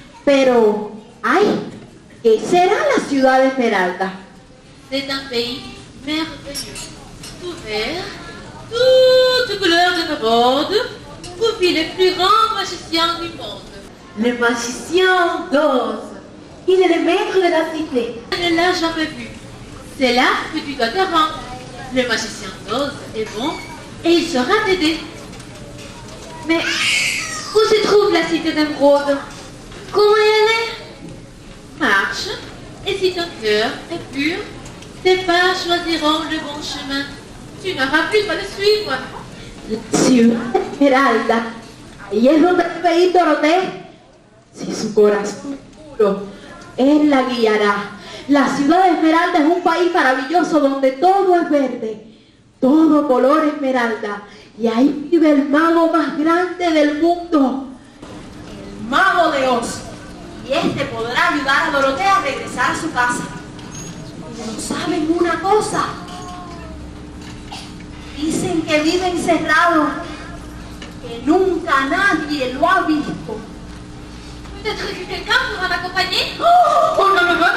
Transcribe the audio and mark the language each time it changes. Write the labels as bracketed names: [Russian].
[Spanish] Pero, ay, ¿qué será la ciudad de Esmeralda? [French] C'est un pays merveilleux, tout vert, toutes couleurs d'émeraude, où vit le plus grand magicien du monde. Le magicien d'Oz. Il est le maître de la cité. Je ne l'ai jamais vu. C'est là que tu dois te rendre. Le magicien d'Oz est bon et il saura t'aider. Mais où se trouve la cité d'émeraude? Comment y aller? Marche, et si ton cœur est pur, tes pas choisiront le bon chemin. Tu n'auras plus à le suivre. [Spanish] La ciudad de Esmeralda. Ahí es donde debe ir Dorothée. Si su corazón puro, él la guiará. La ciudad de Esmeralda es un país maravilloso donde todo es verde, todo color esmeralda. Y ahí vive el mago más grande del mundo, el mago de Oz. Y este podrá ayudar a Dorothea a regresar a su casa. Pero ¿saben una cosa? Dicen que vive encerrado, que nunca nadie lo ha visto. [French] Peut-être que quelqu'un pourra m'accompagner. Oh non.